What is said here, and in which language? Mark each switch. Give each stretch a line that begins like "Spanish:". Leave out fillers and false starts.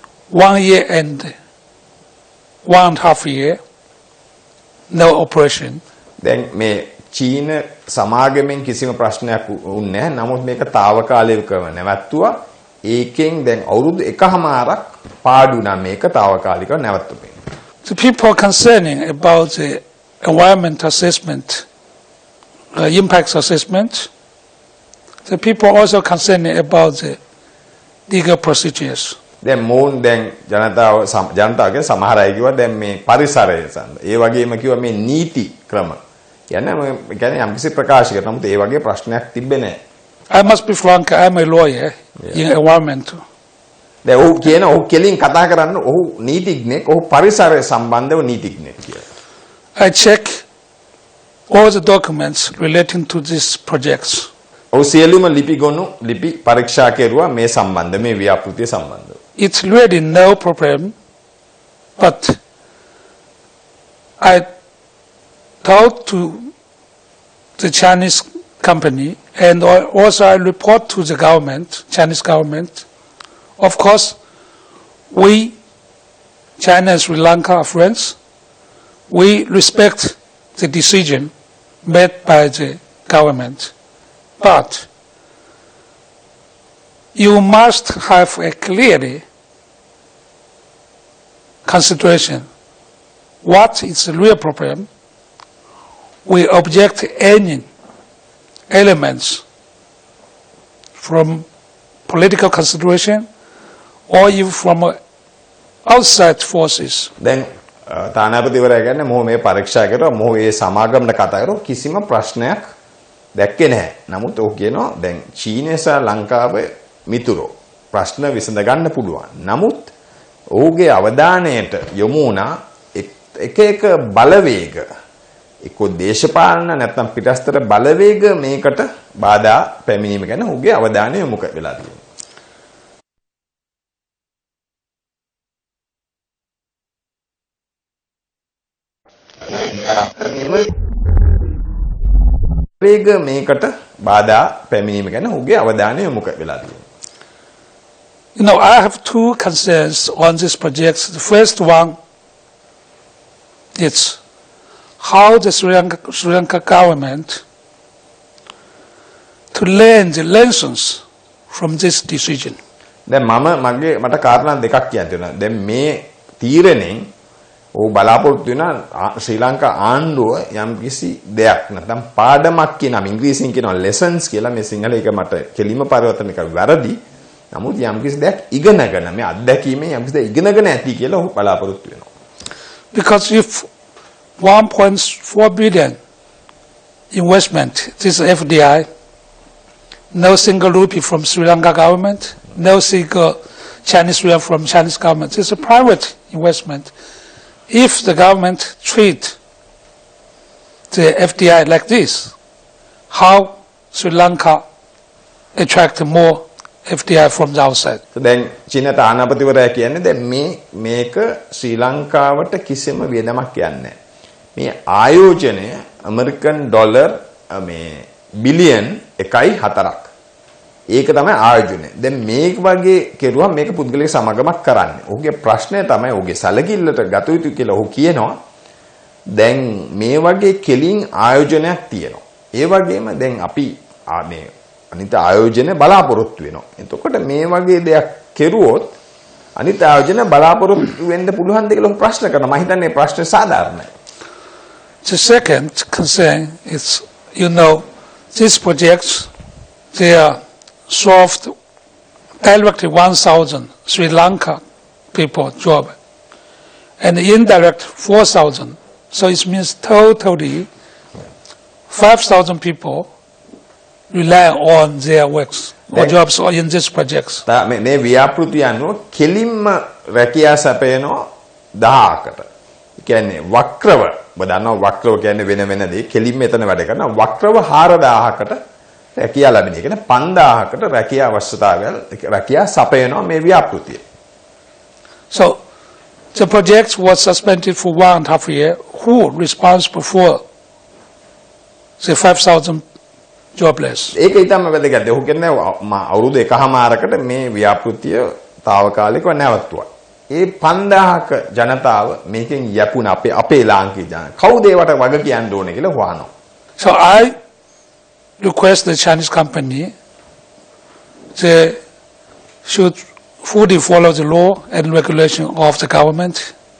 English: 1 year and 1.5 year, no operation.
Sinhala: Then මේ චීන සමාගමෙන් කිසිම ප්‍රශ්නයක් වුණේ නැහැ. නමුත් මේක తాවකාලිකව නැවැත්තුවා. ඒකෙන් දැන් අවුරුදු 1.5ක් පාඩු නම් මේක తాවකාලිකව නැවැත්තුපේ.
English: The people concerning about the environment assessment, impact assessment, the people also concerning about the legal procedures.
Sinhala: දැන් මොවුන් දැන් ජනතාවගේ සමහර අය කිව්වා දැන් මේ පරිසරය සම්බන්ධ. ඒ වගේම කිව්වා මේ නීති ක්‍රම. කියන්නේ යම්කිසි ප්‍රකාශයකට නමුත් ඒ වගේ ප්‍රශ්නයක් තිබ්බේ නැහැ.
English: I must be frank, I'm a lawyer in environment.
Sinhala: දැන් ඔහු කියන ඔහු කෙලින් කතා කරන්න ඔහු නීතිඥෙක් ඔහු පරිසරය සම්බන්ධව නීතිඥෙක් කියලා.
English: I check all the documents relating to these projects.
Sinhala: ඔහු සියලුම ලිපි පරීක්ෂා කෙරුවා මේ සම්බන්ධ මේ ව්‍යාපෘතිය සම්බන්ධව.
English: It's really no problem, but I talked to the Chinese company and also I report to the government, Chinese government. Of course, we, China and Sri Lanka are friends. We respect the decision made by the government. But you must have a clearly consideration what is the real problem. We object any elements from political consideration or even from outside forces.
Sinhala: දැන් තානාපතිවරයා කියන්නේ මොහු මේ පරීක්ෂා කරලා මොහු ඒ සමාගමකට කතා කරලා කිසිම ප්‍රශ්නයක් දැක්කේ නැහැ. නමුත් ඔහු කියනවා දැන් චීනය සහ ලංකාව මිතුරෝ ප්‍රශ්න විසඳ ගන්න පුළුවන්. නමුත් ඔහුගේ අවධානයට යොමු වුණා එක බලවේග එක්ක දේශපාලන නැත්නම් පිටස්තර බලවේග මේකට බාධා පැමිණීම ගැන ඔහුගේ අවධානය යොමු වෙලා තියෙනවා. වේග මේකට බාධා පැමිණීම ගැන ඔහුගේ අවධානය යොමු වෙලා තියෙනවා.
English: I have two concerns on this project. The first one is how the Sri Lanka government to learn the lessons from this decision.
Sinhala: දැන් මට කාරණා දෙකක් කියන්න තියෙනවා. දැන් මේ තීරණයෙන් ඔහු බලාපොරොත්තු වෙන ශ්‍රී ලංකා ආණ්ඩුව යම්කිසි දෙයක් නැත්නම් පාඩමක් කියනවා ඉංග්‍රීසියෙන් කියනවා lessons කියලා මේ සිංහල එක මට කෙලිම පරිවර්තන එක වැරදි. නමුත් යම්කිසි දෙයක් ඉගෙනගෙන මේ අත්දැකීමෙන් යම්කිසි දෙයක් ඉගෙනගෙන ඇති කියලා ඔහු බලාපොරොත්තු වෙනවා.
English: Because if 1.4 billion investment, this FDI, no single rupee from Sri Lanka government, no single Chinese yuan from Chinese government. It's a private investment. If the government treat the FDI like this, how Sri Lanka attract more FDI from the outside.
Sinhala: දැන් චීන තානාපතිවරයා කියන්නේ දැන් මේක ශ්‍රී ලංකාවට කිසිම වියදමක් යන්නේ නැහැ. මේ ආයෝජනය ඇමරිකන් ඩොලර් මේ බිලියන් 1.4ක්. ඒක තමයි ආයෝජනය. දැන් මේක වගේ කෙරුවා මේක පුද්ගලික සමාගමක් කරන්නේ. ඔහුගේ ප්‍රශ්නය තමයි ඔහුගේ සැලකිල්ලට ගත යුතු කියලා ඔහු කියනවා. දැන් මේ වගේ කෙලින් ආයෝජනයක් තියෙනවා. ඒ වගේම දැන් අපි මේ අනිත් ආයෝජන බලාපොරොත්තු වෙනවා. එතකොට මේ වගේ දෙයක් කෙරුවොත් අනිත් ආයෝජන බලාපොරොත්තු වෙන්න පුළුවන්ද කියලා ඔහු ප්‍රශ්න කරනවා. මම හිතන්නේ ප්‍රශ්නේ සාධාරණයි.
English: The second concern is, these projects, they are solved directly 1,000 Sri Lanka people job and indirect 4,000. So it means totally 5,000 people rely on their works or jobs or in these projects.
Sinhala: මේ ව්‍යාපෘතිය අනුව කෙලින්ම රැකියා සැපයනවා 1000කට. කියන්නේ වක්‍රව ඔබ දන්නවා වක්‍රව කියන්නේ වෙන දේ කෙලින්ම එතන වැඩ කරනවා වක්‍රව 4000කට රැකියා ලැබෙන. ඒ කියන්නේ 5000කට රැකියා අවශ්‍යතාවය රැකියා සපයනවා මේ ව්‍යාපෘතිය.
English: So the project was suspended for 1.5 years. Who responsible for the 5,000 jobless?
Sinhala: ඒක ඊටම වැදගත්. ඔහු කියන්නේ අවුරුදු 1.5කට මේ ව්‍යාපෘතිය తాවකාලිකව නැවතුවා. ඒ 5000ක ජනතාව මේකෙන් යැපුණ අපේ ලාංකික ජනතාව. කවුද ඒවට වග කියන්න ඕනේ කියලා හොයනවා.
English: So I request the Chinese company they should fully follow the law and regulation of the government.